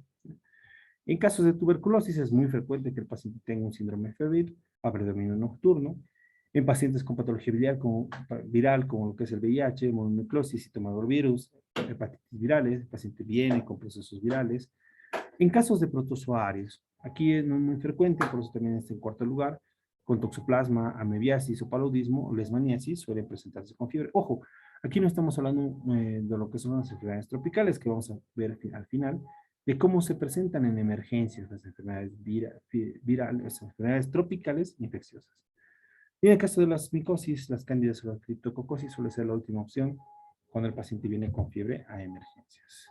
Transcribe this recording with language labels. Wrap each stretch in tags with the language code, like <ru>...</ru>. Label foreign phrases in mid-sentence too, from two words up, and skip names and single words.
<es>En casos de tuberculosis es muy frecuente que el paciente tenga un síndrome febril a predominio nocturno En pacientes con patología viral, como lo que es el VIH, mononucleosis, citomegalovirus, hepatitis virales, el paciente viene con procesos virales. En casos de protozoarios, aquí no es muy frecuente, por eso también está en cuarto lugar, con toxoplasma, amebiasis o paludismo o leishmaniasis suelen presentarse con fiebre. Ojo, aquí no estamos hablando de lo que son las enfermedades tropicales, que vamos a ver al final, de cómo se presentan en emergencias las enfermedades virales, las enfermedades tropicales infecciosas. Y en el caso de las micosis, las cándidas o la criptococosis suele ser la última opción cuando el paciente viene con fiebre a emergencias.</es>